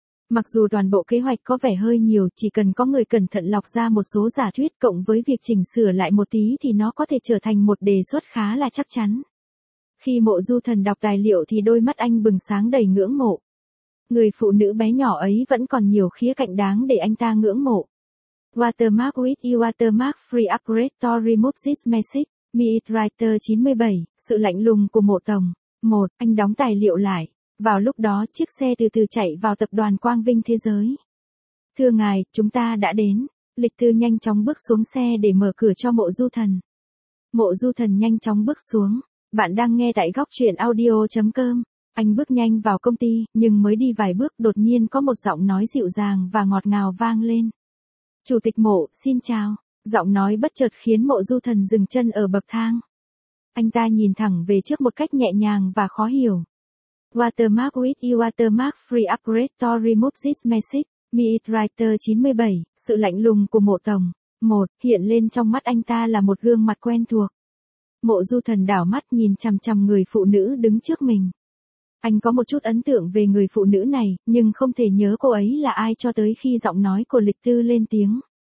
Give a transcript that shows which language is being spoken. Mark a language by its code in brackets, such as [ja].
[vi] Mặc dù toàn bộ kế hoạch có vẻ hơi nhiều, chỉ cần có người cẩn thận lọc ra một số giả thuyết cộng với việc chỉnh sửa lại một tí thì nó có thể trở thành một đề xuất khá là chắc chắn. Khi Mộ Du Thần đọc tài liệu thì đôi mắt anh bừng sáng đầy ngưỡng mộ. Người phụ nữ bé nhỏ ấy vẫn còn nhiều khía cạnh đáng để anh ta ngưỡng mộ. [en] Watermark with you watermark free upgrade to remove this message. [vi] Meet Writer 97, sự lạnh lùng của Mộ Tổng. 1. Anh đóng tài liệu lại. Vào lúc đó chiếc xe từ từ chạy vào tập đoàn Quang Vinh Thế Giới. Thưa ngài, chúng ta đã đến. Lịch Tư nhanh chóng bước xuống xe để mở cửa cho Mộ Du Thần. Mộ Du Thần nhanh chóng bước xuống. Bạn đang nghe tại góc truyện audio.com. Anh bước nhanh vào công ty, nhưng mới đi vài bước đột nhiên có một giọng nói dịu dàng và ngọt ngào vang lên. Chủ tịch Mộ, xin chào. Giọng nói bất chợt khiến Mộ Du Thần dừng chân ở bậc thang. Anh ta nhìn thẳng về trước một cách nhẹ nhàng và khó hiểu. [en] Watermark with you watermark free upgrade to remove this message. [vi] Meet Writer 97, sự lạnh lùng của Mộ Tổng. 1. Hiện lên trong mắt anh ta là một gương mặt quen thuộc. Mộ Du Thần đảo mắt nhìn chằm chằm người phụ nữ đứng trước mình. Anh có một chút ấn tượng về người phụ nữ này, nhưng không thể nhớ cô ấy là ai cho tới khi giọng nói của Lịch Tư lên tiếng.